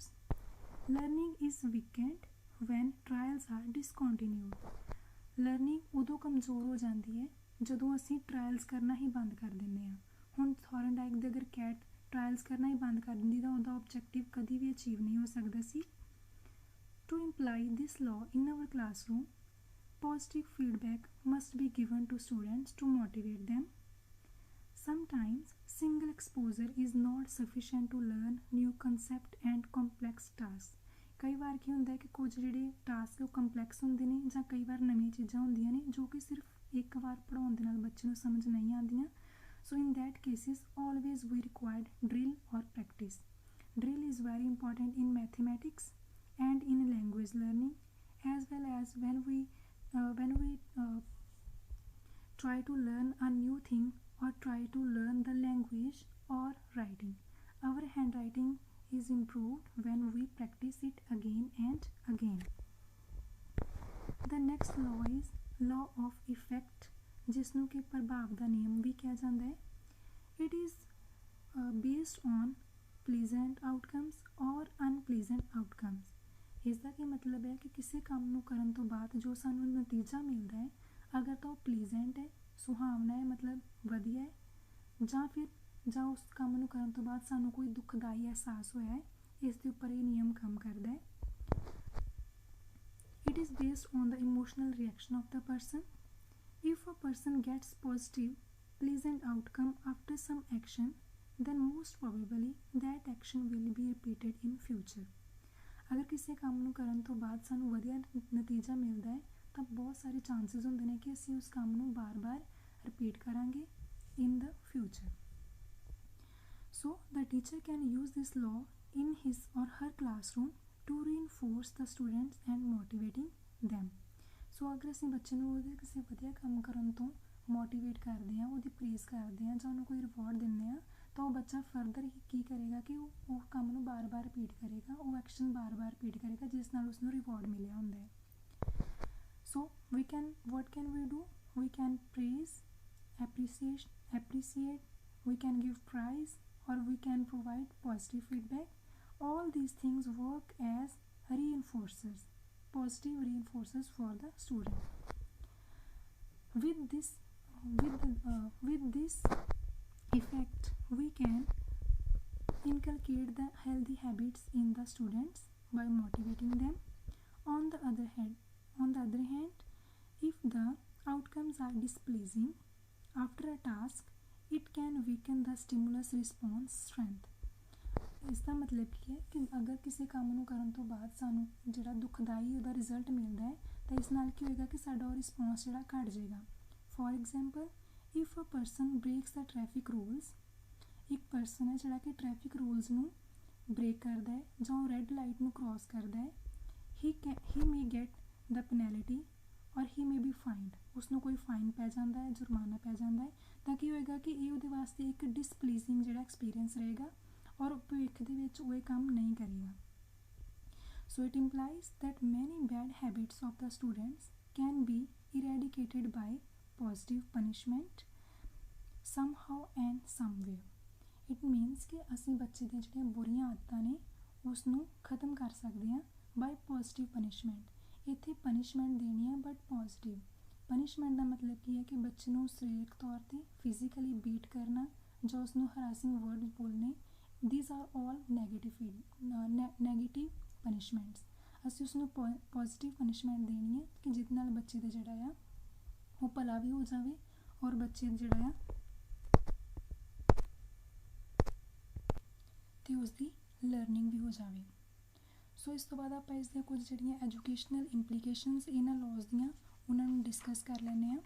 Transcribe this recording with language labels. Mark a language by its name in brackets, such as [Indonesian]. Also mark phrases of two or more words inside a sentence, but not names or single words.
[English] Learning is weakened when trials are discontinued. [Punjabi] ਲਰਨਿੰਗ ਉਦੋਂ ਕਮਜ਼ੋਰ ਹੋ ਜਾਂਦੀ ਹੈ ਜਦੋਂ ਅਸੀਂ ਟਰਾਇਲਸ ਕਰਨਾ ਹੀ ਬੰਦ ਕਰ ਦਿੰਦੇ ਹਾਂ। ਹੁਣ ਥੋਰਨਡਾਈਕ ਦੇ ਅਗਰ ਕੈਟ ਟਰਾਇਲਸ ਕਰਨਾ ਹੀ ਬੰਦ ਕਰ ਦਿੰਦੀ ਤਾਂ ਉਹਦਾ ਆਬਜੈਕਟਿਵ ਕਦੀ ਵੀ ਅਚੀਵ ਨਹੀਂ ਹੋ ਸਕਦਾ ਸੀ। [English] To imply this law in our classroom, positive feedback must be given to students to motivate them. Sometimes single exposure is not sufficient to learn new concept and complex tasks. [Punjabi] ਕਈ ਵਾਰ ਕੀ ਹੁੰਦਾ ਹੈ ਕਿ ਕੁਝ ਜਿਹੜੇ ਟਾਸਕ ਉਹ ਕੰਪਲੈਕਸ ਹੁੰਦੇ ਨੇ ਜਾਂ ਕਈ ਵਾਰ ਨਵੀਆਂ ਚੀਜ਼ਾਂ ਹੁੰਦੀਆਂ ਨੇ ਜੋ ਕਿ ਸਿਰਫ ਇੱਕ ਵਾਰ ਪੜ੍ਹਾਉਣ ਦੇ ਨਾਲ ਬੱਚੇ ਨੂੰ ਸਮਝ ਨਹੀਂ ਆਉਂਦੀਆਂ। [English] So in that cases always we required drill or practice. Drill is very important in mathematics and in language learning, as well as when we try to learn a new thing or try to learn the language or writing. Our handwriting is improved when we practice it again and again. The next law is law of effect, [Punjabi] ਜਿਸਨੂੰ ਕਿ ਪ੍ਰਭਾਵ ਦਾ ਨਿਯਮ ਵੀ ਕਿਹਾ ਜਾਂਦਾ ਹੈ. [English] It is based on pleasant outcomes or unpleasant outcomes. [Punjabi] ਇਸ ਦਾ ਕੀ ਮਤਲਬ ਹੈ ਕਿ ਕਿਸੇ ਕੰਮ ਨੂੰ ਕਰਨ ਤੋਂ ਬਾਅਦ ਜੋ ਸਾਨੂੰ ਨਤੀਜਾ ਮਿਲਦਾ ਹੈ, ਅਗਰ ਤਾਂ ਉਹ ਪਲੀਜ਼ੈਂਟ ਹੈ, ਸੁਹਾਵਣਾ ਹੈ, ਮਤਲਬ ਵਧੀਆ ਹੈ, ਜਾਂ ਉਸ ਕੰਮ ਨੂੰ ਕਰਨ ਤੋਂ ਬਾਅਦ ਸਾਨੂੰ ਕੋਈ ਦੁਖਦਾਈ ਅਹਿਸਾਸ ਹੋਇਆ ਹੈ, ਇਸ ਦੇ ਉੱਪਰ ਇਹ ਨਿਯਮ ਕੰਮ ਕਰਦਾ ਹੈ. [English] It is based on the emotional reaction of the person. If a person gets positive, pleasant outcome after some action, then most probably that action will be repeated in future. [Punjabi] ਅਗਰ ਕਿਸੇ ਕੰਮ ਨੂੰ ਕਰਨ ਤੋਂ ਬਾਅਦ ਸਾਨੂੰ ਵਧੀਆ ਨਤੀਜਾ ਮਿਲਦਾ ਹੈ ਤਾਂ ਬਹੁਤ ਸਾਰੇ ਚਾਂਸਿਸ ਹੁੰਦੇ ਨੇ ਕਿ ਅਸੀਂ ਉਸ ਕੰਮ ਨੂੰ ਬਾਰ-ਬਾਰ ਰਿਪੀਟ ਕਰਾਂਗੇ [English] in the future. So the teacher can use this law in his or her classroom to reinforce the students and motivating them. [Punjabi] ਸੋ ਅਗਰ ਅਸੀਂ ਬੱਚੇ ਨੂੰ ਉਹਦੇ ਕਿਸੇ ਵਧੀਆ ਕੰਮ ਕਰਨ ਤੋਂ ਮੋਟੀਵੇਟ ਕਰਦੇ ਹਾਂ, ਉਹਦੀ ਪ੍ਰੇਜ਼ ਕਰਦੇ ਹਾਂ ਜਾਂ ਉਹਨੂੰ ਕੋਈ ਰਿਵਾਰਡ ਦਿੰਦੇ ਹਾਂ, ਤਾਂ ਉਹ ਬੱਚਾ ਫਰਦਰ ਹੀ ਕੀ ਕਰੇਗਾ ਕਿ ਉਹ ਕੰਮ ਨੂੰ ਬਾਰ-ਬਾਰ ਰਿਪੀਟ ਕਰੇਗਾ, ਉਹ ਐਕਸ਼ਨ ਬਾਰ-ਬਾਰ ਰਿਪੀਟ ਕਰੇਗਾ, ਜਿਸ ਨਾਲ ਉਸਨੂੰ ਰਿਵਾਰਡ ਮਿਲਿਆ ਹੁੰਦਾ ਹੈ. [English] ਸੋ what can we do? We can praise, appreciate, we can give prize, or we can provide positive feedback. All these things work as reinforcers, positive reinforcers for the student. With this effect, we can inculcate the healthy habits in the students by motivating them. On the other hand, if the outcomes are displeasing after a task, it can weaken the stimulus response strength. [Punjabi] ਇਸ ਦਾ ਮਤਲਬ ਕੀ ਹੈ ਕਿ ਅਗਰ ਕਿਸੇ ਕੰਮ ਨੂੰ ਕਰਨ ਤੋਂ ਬਾਅਦ ਸਾਨੂੰ ਜਿਹੜਾ ਦੁਖਦਾਈ ਉਹਦਾ ਰਿਜ਼ਲਟ ਮਿਲਦਾ ਹੈ, ਤਾਂ ਇਸ ਨਾਲ ਕੀ ਹੋਏਗਾ ਕਿ ਸਾਡਾ ਉਹ ਰਿਸਪੌਂਸ ਜਿਹੜਾ ਘੱਟ ਜਾਏਗਾ. [English] For example, if a person breaks the traffic rules, [Punjabi] ਇੱਕ ਪਰਸਨ ਹੈ ਜਿਹੜਾ ਕਿ [English] traffic rules [Punjabi] ਨੂੰ ਬ੍ਰੇਕ ਕਰਦਾ ਹੈ ਜਾਂ ਉਹ [English] red light [Punjabi] ਨੂੰ ਕ੍ਰੋਸ ਕਰਦਾ ਹੈ, [English] he may get the penalty or he may be fined. [Punjabi] ਉਸਨੂੰ ਕੋਈ ਫਾਈਨ ਪੈ ਜਾਂਦਾ ਹੈ, ਜੁਰਮਾਨਾ ਪੈ ਜਾਂਦਾ ਹੈ, ਤਾਂ ਕੀ ਹੋਏਗਾ ਕਿ ਇਹ ਉਹਦੇ ਵਾਸਤੇ ਇੱਕ ਡਿਸਪਲੀਜ਼ਿੰਗ ਜਿਹੜਾ ਐਕਸਪੀਰੀਅੰਸ ਰਹੇਗਾ ਔਰ ਭਵਿੱਖ ਦੇ ਵਿੱਚ ਉਹ ਇਹ ਕੰਮ ਨਹੀਂ ਕਰੇਗਾ. [English] So it implies that many bad habits of the students can be eradicated by positive punishment somehow and somewhere. It means [Punjabi] ਕਿ ਅਸੀਂ ਬੱਚੇ ਦੀਆਂ ਜਿਹੜੀਆਂ ਬੁਰੀਆਂ ਆਦਤਾਂ ਨੇ ਉਸ ਨੂੰ ਖਤਮ ਕਰ ਸਕਦੇ ਹਾਂ [English] by positive punishment. [Punjabi] ਇੱਥੇ ਪਨਿਸ਼ਮੈਂਟ ਦੇਣੀ ਹੈ ਬਟ ਪੋਜ਼ੀਟਿਵ. ਪਨਿਸ਼ਮੈਂਟ ਦਾ ਮਤਲਬ ਕੀ ਹੈ ਕਿ ਬੱਚੇ ਨੂੰ ਸਰੀਰਕ ਤੌਰ 'ਤੇ [English] physically beat [Punjabi] ਕਰਨਾ ਜਾਂ ਉਸ ਨੂੰ [English] harassing word [Punjabi] ਬੋਲਣੇ. [English] These are all negative punishments. [Punjabi] ਅਸੀਂ ਉਸਨੂੰ [English] positive punishment [Punjabi] ਦੇਣੀ ਹੈ ਕਿ ਜਿਹਦੇ ਨਾਲ ਬੱਚੇ ਦਾ ਜਿਹੜਾ ਆ ਉਹ ਭਲਾ ਵੀ ਹੋ ਜਾਵੇ ਔਰ ਬੱਚੇ ਜਿਹੜਾ ਆ ਅਤੇ ਉਸਦੀ ਲਰਨਿੰਗ ਵੀ ਹੋ ਜਾਵੇ. ਸੋ ਇਸ ਤੋਂ ਬਾਅਦ ਆਪਾਂ ਇਸ ਦੀਆਂ ਕੁਝ ਜਿਹੜੀਆਂ [English] educational implications [Punjabi] ਇਹਨਾਂ ਲਾਜ਼ ਦੀਆਂ ਉਹਨਾਂ ਨੂੰ ਡਿਸਕਸ ਕਰ ਲੈਂਦੇ ਹਾਂ.